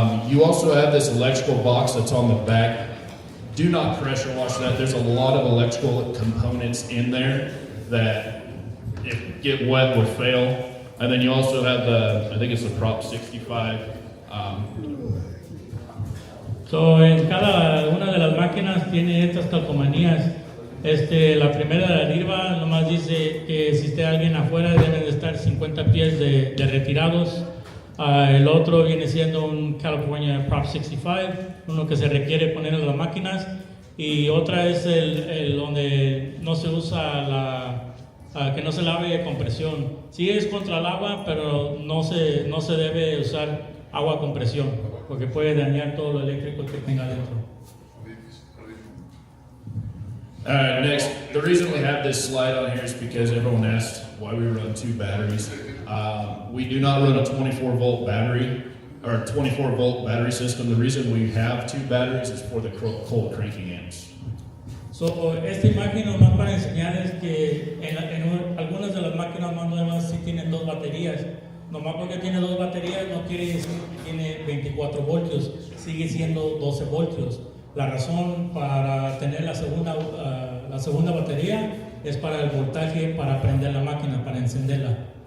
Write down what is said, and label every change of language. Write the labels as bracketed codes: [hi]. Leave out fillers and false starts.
[en] You also have this electrical box that's on the back. Do not pressure wash that. There's a lot of electrical components in there that if get wet will fail. And then you also have I think it's the Prop 65. [es] En cada una de las máquinas tiene estas calcomanías. La primera de arriba nomás dice que si esté alguien afuera deben de estar 50 pies de retirados. El otro viene siendo un California Prop 65, uno que se requiere poner en las máquinas, y otra es el donde no se usa que no se lave con presión. Sí es contra el agua, pero no se debe usar agua con presión, porque puede dañar todo lo eléctrico que tenga dentro. [en] Next, the reason we have this slide on here is because everyone asked why we run 2 batteries. We do not run a 24-volt battery or a 24-volt battery system. The reason we have 2 batteries is for the cold cranking amps. [es] Esta imagen nomás para enseñar es que en algunas de las máquinas más nuevas sí tienen 2 baterías. Nomás porque tiene 2 baterías no quiere decir que tiene 24 voltios, sigue siendo 12 voltios. La razón para tener la segunda batería es para el voltaje, para prender la máquina, para encenderla.